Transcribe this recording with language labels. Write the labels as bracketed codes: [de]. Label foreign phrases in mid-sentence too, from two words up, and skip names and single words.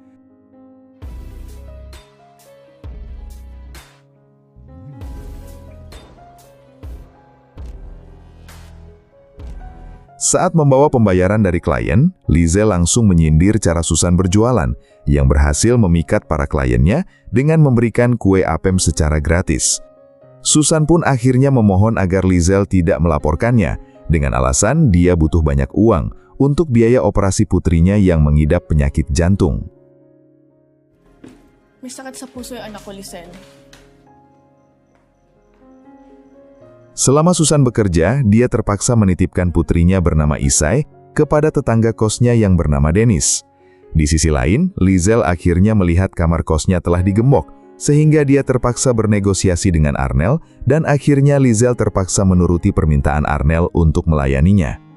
[id] Saat membawa pembayaran dari klien, Lizel langsung menyindir cara Susan berjualan, yang berhasil memikat para kliennya dengan memberikan kue apem secara gratis. Susan pun akhirnya memohon agar Lizel tidak melaporkannya, dengan alasan dia butuh banyak uang untuk biaya operasi putrinya yang mengidap penyakit jantung. [tl] May sakit sa puso yung anak ko, Lizel. [id] Selama Susan bekerja, dia terpaksa menitipkan putrinya bernama Isai kepada tetangga kosnya yang bernama Dennis. Di sisi lain, Lizel akhirnya melihat kamar kosnya telah digembok, sehingga dia terpaksa bernegosiasi dengan Arnel, dan akhirnya Lizel terpaksa menuruti permintaan Arnel untuk melayaninya.